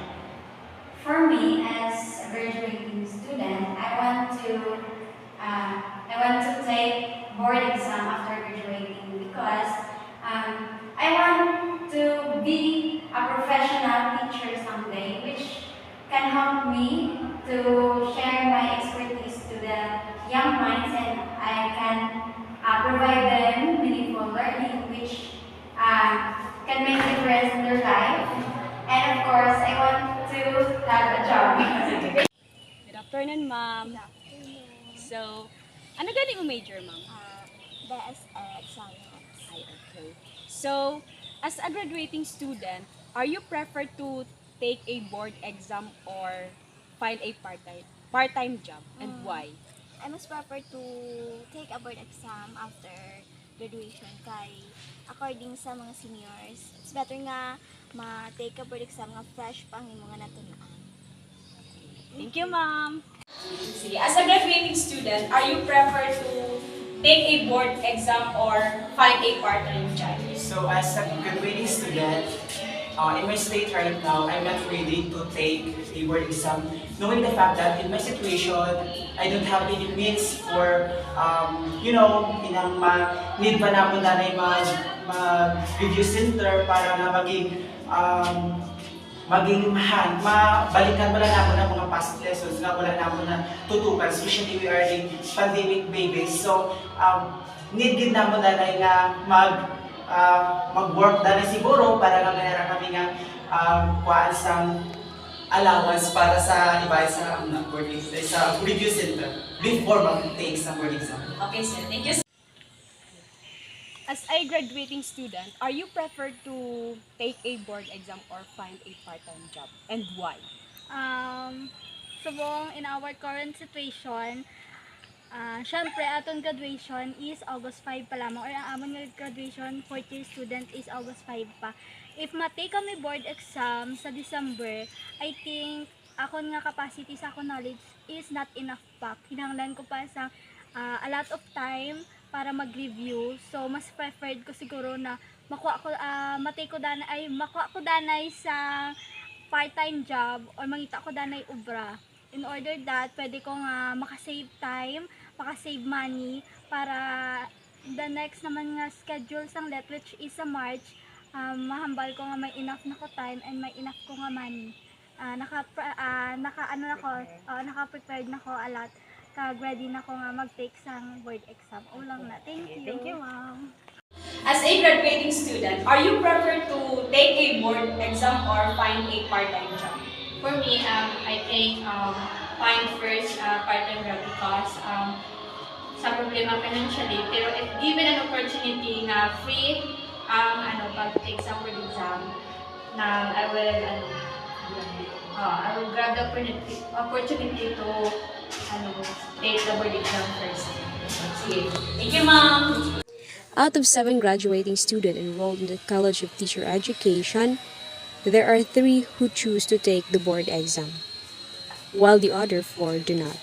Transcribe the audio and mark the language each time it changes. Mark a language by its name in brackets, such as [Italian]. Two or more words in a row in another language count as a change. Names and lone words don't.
[English] For me, as a graduating student, I want to take board exam after graduating because I want to be a professional teacher someday, which can help me to share my expertise to the young minds, and I can provide them meaningful learning, which can make a difference in their life. And of course, I want to have a job. Good afternoon, ma'am. [Filipino] So, ano galing yung major, ma'am? [English] BSL Science. Ay, okay. So, as a graduating student, are you prefer to take a board exam or find a part-time job, and why? I must prefer to take a board exam after graduation kay according [Hiligaynon] sa mga [English] seniors, it's better [Hiligaynon] nga ma-take a board exam nga fresh pa ang mga natunan. [English] Thank you, ma'am. Sige, as a graduating student, are you prefer to take a board exam or find a part-time job? So as a graduating student, in my state right now, I'm not ready to take a board exam, knowing the fact that in my situation, I don't have any means for, [Hiligaynon] inang need ba na po na mag-review center para na mabalikan wala na mo ng mga past lessons nga wala na mo na tutukan, [English] especially we are in pandemic babies. [Hiligaynon] So, need din na mo na nga mag-work dahil siguro para nga mayroon kami nga kuhaan sang allowance para sa iba sa board exam, sa [English] review center before [Hiligaynon] mag-take sa board exam. [English] Okay, sir. Thank you. As a graduating student, are you prefer to take a board exam or find a part-time job, and why? Subong in our current situation, [Hiligaynon] syempre atong graduation is August 5 pa lamang, or ang amon nga graduation [English] fourth year student [Hiligaynon] is August 5 pa. If ma-take kami board exam sa December, I think akon nga capacity sa akong knowledge is not enough pa. Kinahanglan ko pa sa [English] a lot of time [Hiligaynon] para mag-review. So mas preferred ko siguro na makuha ko danay sa [English] part-time job [Hiligaynon] or mangita ko danay ubra. [English] In order that [Hiligaynon] pwede ko nga maka-save time, maka-save money para [English] the next [Hiligaynon] naman nga schedule sang let, [English] which is [Hiligaynon] sa March, mahambal ko nga may enough na ko time and may enough ko nga money. Naka-prepared na ko [English] a lot. [Hiligaynon] Ready na ko nga mag-take sang [English] board exam. [Hiligaynon] Ulang na. [English] Thank you. Thank you, ma'am. As a graduating student, are you prefer to take a board exam or find a part-time job? For me, I think find first part-time job because [Hiligaynon] sa problema [English] financially, pero if given an opportunity [Hiligaynon] na free pag-take sa [English] board exam, I will grab the opportunity to take the board exam first. Sige. Thank you, ma'am. Out of 7 graduating students enrolled in the College of Teacher Education, there are 3 who choose to take the board exam, while the other 4 do not.